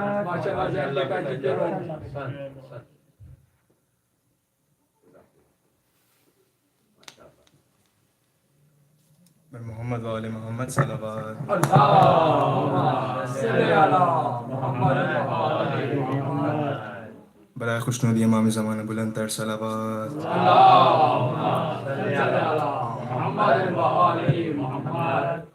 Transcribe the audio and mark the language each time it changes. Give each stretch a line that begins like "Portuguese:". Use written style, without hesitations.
Arabic: ما شاء الله جل جلاله.
Persian: محمد وآل محمد صلوات.
Arabic: اللهم صل على محمد وآل محمد.
Persian: برای خوشنودی امام زمان بلندتر صلوات.
Arabic: اللهم صل على محمد وآل محمد.